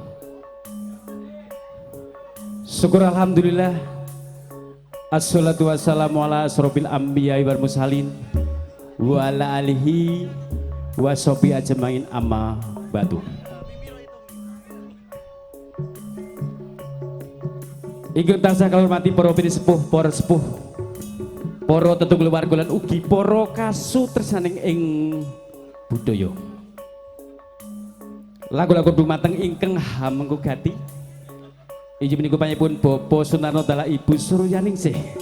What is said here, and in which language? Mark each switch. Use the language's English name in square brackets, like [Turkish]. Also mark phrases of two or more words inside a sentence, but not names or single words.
[Javanese] Syukur alhamdulillah. [Arabic] الصلاة والسلام على أشرف الأنبياء والمرسلين وعلى آله وصحبه أجمعين أما بعد. [Javanese] Ingkang tansah kula hormati para sepuh, para sepuh, para tetunggal warga lan ugi para kasutresaning ing budaya. Lagu-lagu dumateng ingkang hamenggugati inggih menika panjenenganipun Bapak Sunarno Dalah Ibu Suryaningsih.